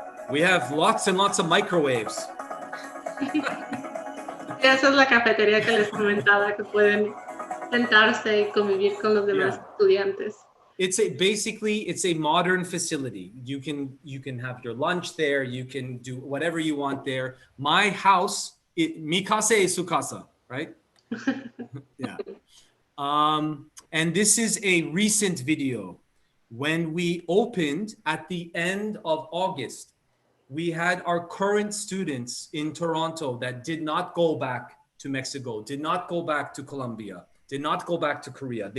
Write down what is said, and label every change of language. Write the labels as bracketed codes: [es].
[en] We have lots and lots of microwaves. [es] Esa es la cafetería que les comentaba, que pueden sentarse y convivir con los demás estudiantes. [en] It's a modern facility. You can have your lunch there. You can do whatever you want there. My house, [es] mi casa es su casa, [en] right? Yeah. And this is a recent video. When we opened at the end of August, we had our current students in Toronto that did not go back to Mexico, did not go back to Colombia, did not go back to Korea.